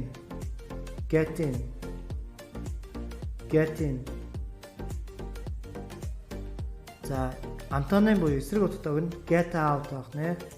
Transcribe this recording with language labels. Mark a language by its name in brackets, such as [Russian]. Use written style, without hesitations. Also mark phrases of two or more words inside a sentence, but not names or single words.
[English] Get in. Get in. [Mongolian] За антоним буюу эсрэг утгатай нь [English] get out [Mongolian] гэх нэ.